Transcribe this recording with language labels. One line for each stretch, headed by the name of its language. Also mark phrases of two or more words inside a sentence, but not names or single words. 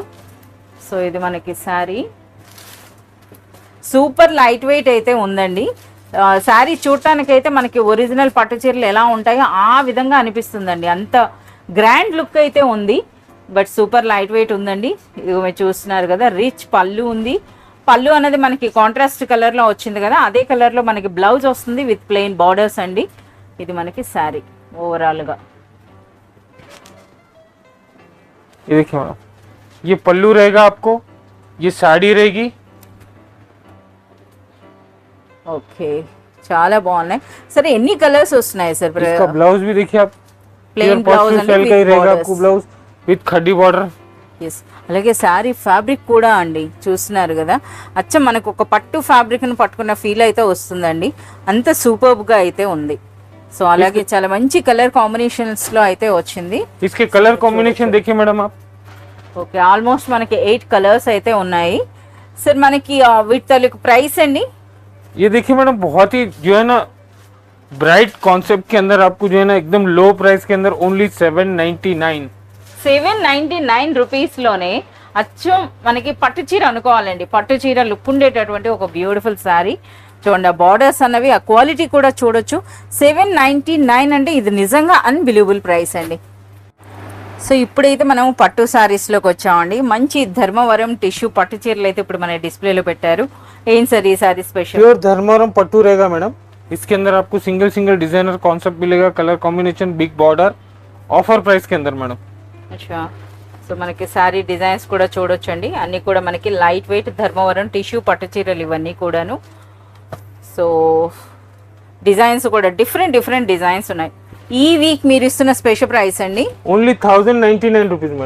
Telugu: సో ఇది మనకి
English: saree super light weight
Telugu: అయితే ఉందండి, శారీ చూడటానికైతే మనకి ఒరిజినల్ పట్టు చీరలు ఎలా ఉంటాయో ఆ విధంగా అనిపిస్తుందండి, అంత
English: grand look
Telugu: అయితే ఉంది,
English: but super light weight
Telugu: ఉందండి। ఇది మీరు చూస్తున్నారు కదా, రిచ్ పళ్ళు ఉంది, పళ్ళు అనేది మనకి
English: contrast color
Telugu: లో వచ్చింది కదా, అదే కలర్ లో మనకి బ్లౌజ్ వస్తుంది
English: with plain borders
Telugu: అండి. ఇది మనకి
English: saree overall
Telugu: గా.
Hindi: ये देखिए मैडम, ये पल्लू रहेगा आपको, ये साड़ी रहेगी.
Telugu: ఓకే, చాలా బాగున్నాయి. సరే ఎన్ని కలర్స్ వస్తున్నాయి సార్?
Hindi: इसका ब्लाउज भी देखिए आप,
English: plain blouse
Telugu: అండి
Hindi: का ही रहेगा आपको
English: blouse with
Hindi: खड्डी बॉर्डर.
Telugu: ఎస్, అలాగే
English: saree fabric
Telugu: కూడా అండి చూస్తున్నారు కదా, అచ్చం మనకు ఒక పట్టు ఫ్యాబ్రిక్ ను పట్టుకున్న ఫీల్ అయితే వస్తుందండి, అంత సూపర్బ్ గా అయితే ఉంది. సో అలాగే చాలా మంచి
English: color combinations
Telugu: లో అయితే వచ్చింది.
Hindi: इसके
English: color combination
Hindi: देखिए मैडम आप.
English: okay, almost
Telugu: మనకి 8 కలర్స్ అయితే ఉన్నాయి. సార్ మనకి వీటి తాలూకు ప్రైస్ అండి?
Hindi: ये देखिए मैडम, बहुत ही जो है ना
English: bright concept
Hindi: के अंदर आपको जो है ना एकदम
English: low price
Hindi: के अंदर ओनली 799.
Telugu: 799 రూపీస్ లోనే అచ్చం మనకి పట్టు చీర అనుకోవాలండి, పట్టు చీర లుక్ ఉండేటటువంటి ఒక
English: beautiful saree.
Telugu: చూడండి, బార్డర్స్ అన్నవి, ఆ క్వాలిటీ కూడా చూడొచ్చు. 799 అంటే ఇది నిజంగా
English: unbelievable price
Telugu: అండి. సో ఇప్పుడైతే మనం పట్టు శారీస్లోకి వచ్చామండి. మంచి ధర్మవరం టిష్యూ పట్టు చీరలు అయితే ఇప్పుడు మన డిస్ప్లేలో పెట్టారు. ఏం సార్ ఈ
English: saree special?
Hindi: प्योर धर्मवरम पट्टू रहेगा मैडम. इसके अंदर आपको सिंगल सिंगल
English: designer concept
Hindi: मिलेगा,
English: color combination, big border, offer price
Hindi: के अंदर मैडम.
Telugu: అచ్చా, సో మనకి
English: saree designs
Telugu: కూడా చూడొచ్చండి, అన్నీ కూడా మనకి
English: light weight
Telugu: ధర్మవరం టిష్యూ పట్టు చీరలు ఇవన్నీ కూడాను. సో డిజైన్స్ కూడా
English: different different designs
Telugu: ఉన్నాయి. ఈ వీక్ మీరు ఇస్తున్న
English: special price
Telugu: అండి
English: only 1099 rupees madam.